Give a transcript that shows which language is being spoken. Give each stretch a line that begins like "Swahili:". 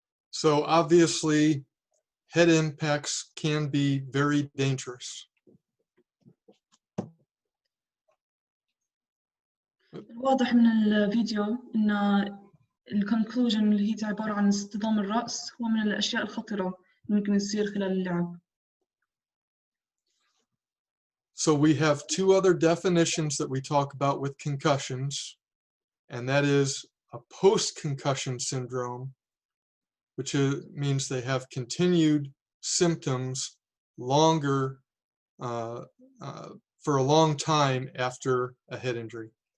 English: So obviously, head impacts can be very dangerous.
Arabic: الواضح من الفيديو إن الكونكلوجن اللي هي عبارة عن اصطدام الرأس هو من الأشياء الخطرة اللي ممكن تصير خلال اللعب.
English: So we have two other definitions that we talk about with concussions, and that is a post-concussion syndrome, which means they have continued symptoms longer for a long time after a head injury.